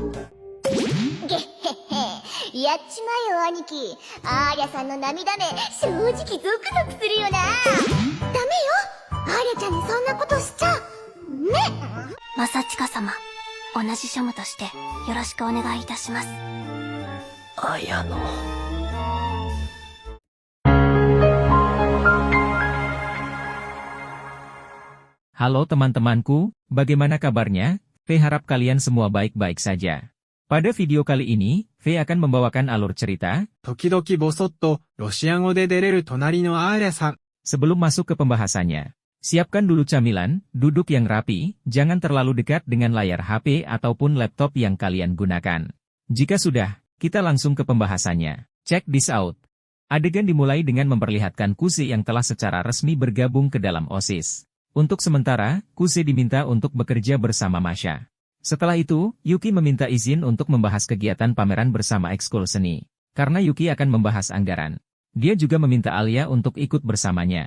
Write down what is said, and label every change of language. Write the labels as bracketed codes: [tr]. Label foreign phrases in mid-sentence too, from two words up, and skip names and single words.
[ja] げっへっへ、やっちまえよ兄貴。アーリャさんの涙目、正直ゾクゾクするよな。ダメよ、アーリャちゃんにそんなことしちゃ。ね。マサチカ様、同じ庶務としてよろしくお願いいたします。綾乃。 [id] Halo teman-temanku, bagaimana kabarnya? V harap kalian semua baik-baik saja. Pada video kali ini, V akan membawakan alur cerita. [ja] 時々ボソッとロシア語で出れる隣のアーリャさん。 [id] Sebelum masuk ke pembahasannya, siapkan dulu camilan, duduk yang rapi, jangan terlalu dekat dengan layar HP ataupun laptop yang kalian gunakan. Jika sudah, kita langsung ke pembahasannya. [en] Check this out. [id] Adegan dimulai dengan memperlihatkan Kuse yang telah secara resmi bergabung ke dalam OSIS. Untuk sementara, Kuse diminta untuk bekerja bersama Masha. Setelah itu, Yuki meminta izin untuk membahas kegiatan pameran bersama ekskul seni. Karena Yuki akan membahas anggaran. Dia juga meminta Alia untuk ikut bersamanya.